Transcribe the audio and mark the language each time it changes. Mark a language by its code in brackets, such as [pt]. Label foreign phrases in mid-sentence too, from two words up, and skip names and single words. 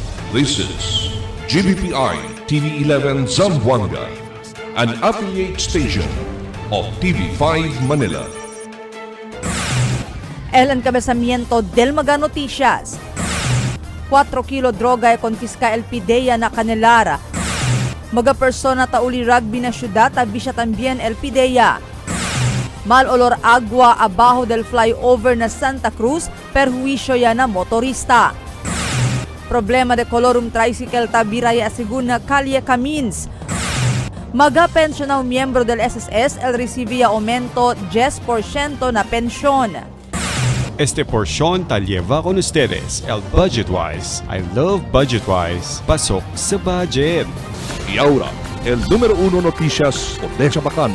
[en] This is GBPI TV11 Zamboanga, an affiliate station of TV5 Manila. [cbk] El encabezamiento del Mga Noticias. 4 kilo droga e confisca el PIDEA na Canelara. Mga persona tauli rugby na syudad abisya tambien el PIDEA. Mal olor agua abajo del flyover na Santa Cruz, perjuisyo ya na motorista. Problema de colorum tricycle tabiraya según na Calle Camins. Mga pensional miembro del SSS el recibía aumento 10% na pensyon. Este porción te lleva con ustedes el Budgetwise. [en] I love Budgetwise. [tl] Pasok sa budget. [cbk] Y ahora, el número 1 noticias de Chabacano.